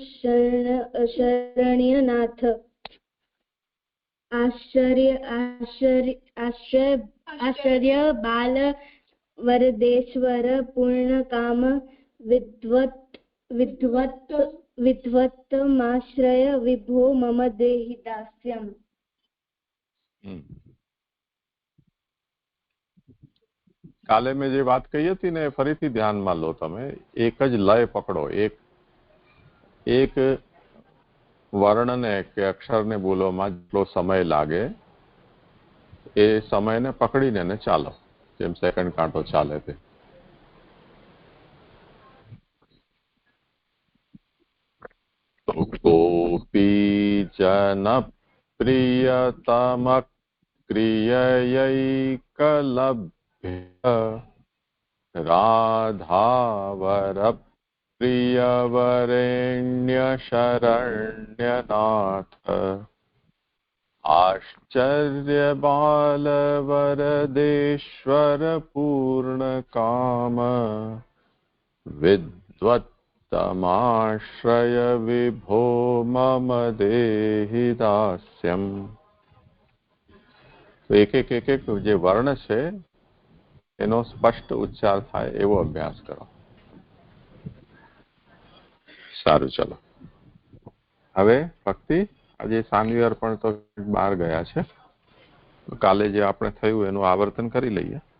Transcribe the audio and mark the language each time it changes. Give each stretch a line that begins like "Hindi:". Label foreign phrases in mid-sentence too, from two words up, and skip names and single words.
Sanskrit: शरण्यनाथ आश्चर्य बाल वरदेश्वर पूर्ण काम विद्वत्माश्रय विभो मम देहि दास्यम्।
Gujarati: કાલે મેં જે વાત કહી હતી ને ફરીથી ધ્યાનમાં લો. તમે એક જ લય પકડો, એક વર્ણને કે અક્ષરને બોલવામાં જેટલો સમય લાગે એ સમયને પકડીને એને ચાલો, જેમ સેકન્ડ કાંટો ચાલે તે.
Sanskrit: ગોપી જન પ્રિયતમ ક્રિયૈકલભ્ય રાધાવર प्रियवरेण्य शरण्यनाथ आश्चर्य बालवरदेश्वर पूर्ण काम विद्वत्तमाश्रय विभो मम देहि दास्यम्.
Gujarati: તો એક જે વર્ણ છે એનો સ્પષ્ટ ઉચ્ચાર થાય એવો અભ્યાસ કરો. સારું, ચલો. હવે ભક્તિ, આજે સાન્વી અર્પણ તો બહાર ગયા છે, કાલે જે આપણે થયું એનું આવર્તન કરી લઈએ.